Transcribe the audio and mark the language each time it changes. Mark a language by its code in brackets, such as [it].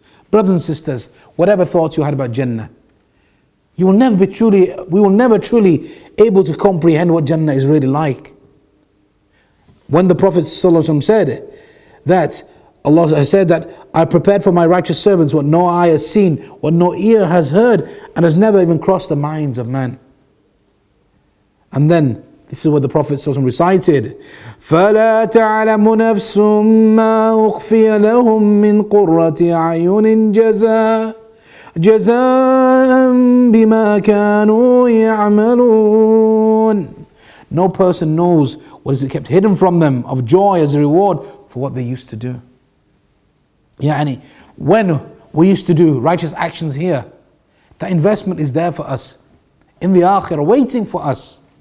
[en] Brothers and sisters, whatever thoughts you had about Jinnah, we will never truly able to comprehend what Jinnah is really like. When the Prophet ﷺ said that Allah has said that I prepared for my righteous servants what no eye has seen, what no ear has heard, and has never even crossed the minds of man. And then this is what the Prophet ﷺ recited: [ar] فَلَا تَعْلَمُ نَفْسٌ مَا أُخْفِيَ لَهُم مِّن قُرَّةِ أَعْيُنٍ جَزَاءً بِمَا كَانُوا يَعْمَلُونَ. [en] No person knows what is kept hidden from them of joy as a reward for what they used to do. Yani, when we used to do righteous actions here, that investment is there for us in the akhirah, waiting for us.